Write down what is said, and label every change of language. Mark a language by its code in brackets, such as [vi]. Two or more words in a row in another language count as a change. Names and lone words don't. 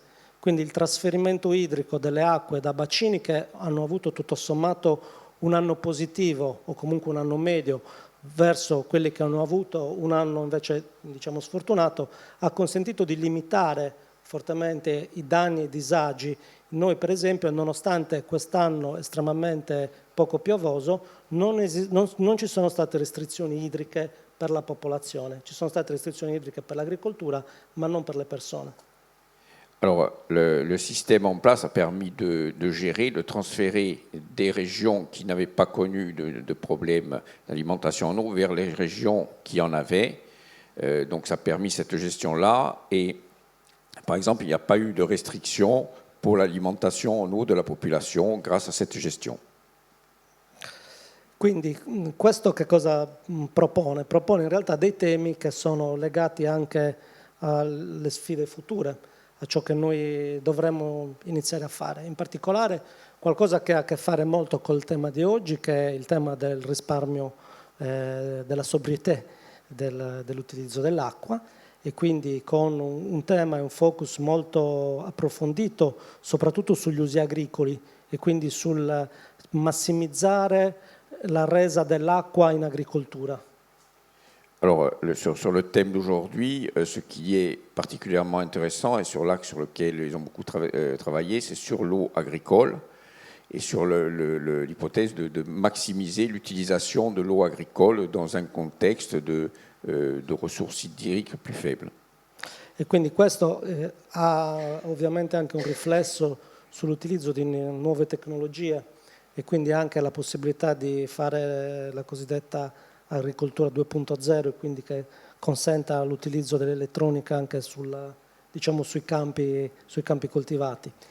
[it] Quindi il trasferimento idrico delle acque da bacini che hanno avuto tutto sommato un anno positivo o comunque un anno medio verso quelli che hanno avuto un anno invece diciamo sfortunato, ha consentito di limitare fortemente i danni e i disagi. Noi per esempio, nonostante quest'anno estremamente poco piovoso, non ci sono state restrizioni idriche per la popolazione, ci sono state restrizioni idriche per l'agricoltura ma non per le persone. [fr] Alors, le système en place a permis de gérer, de transférer des régions qui n'avaient pas connu de problèmes d'alimentation en eau vers les régions qui en avaient. Donc, ça a permis cette gestion-là. Et, par exemple, il n'y a pas eu de restriction pour l'alimentation en eau de la population grâce à cette gestion. [it] Quindi questo che cosa propone? Propone in realtà dei temi che sono legati anche alle sfide future, a ciò che noi dovremmo iniziare a fare. In particolare qualcosa che ha a che fare molto col tema di oggi, che è il tema del risparmio, della sobrietà dell'utilizzo dell'acqua, e quindi con un tema e un focus molto approfondito soprattutto sugli usi agricoli et quindi sul massimizzare la resa dell'acqua in agricoltura. [fr] Alors, sur le thème d'aujourd'hui, ce qui est particulièrement intéressant et sur l'axe sur lequel ils ont beaucoup travaillé, c'est sur l'eau agricole et sur l'hypothèse de maximiser l'utilisation de l'eau agricole dans un contexte de ressources idriques plus faibles. [it] E quindi questo ha ovviamente anche un riflesso sull'utilizzo di nuove tecnologie e quindi anche la possibilità di fare la cosiddetta agricoltura 2.0 e quindi che consenta l'utilizzo dell'elettronica anche sui campi coltivati.